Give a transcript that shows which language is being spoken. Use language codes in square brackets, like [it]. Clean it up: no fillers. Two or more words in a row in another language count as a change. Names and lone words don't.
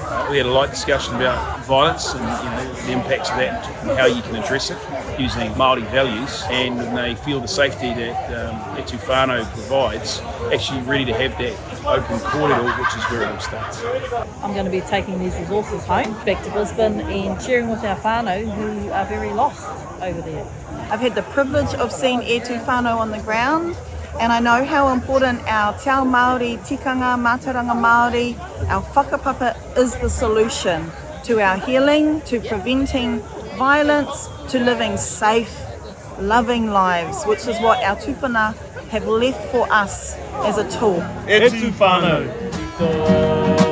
[en] We had a light discussion about violence and the impacts of that and how you can address it using Māori values, and they feel the safety that E Tū Whānau provides, actually ready to have that open kōrero, which is where it all starts. I'm going to be taking these resources home, back to Brisbane, and sharing with our whānau who are very lost over there. I've had the privilege of seeing E Tū Whānau on the ground, and I know how important our [mi] te ao Māori, [en] tikanga, [mi] mātauranga Māori, [en] our whakapapa is the solution to our healing, to preventing violence, to living safe, loving lives, which is what our tūpuna have left for us as a tool. E Tū Whānau.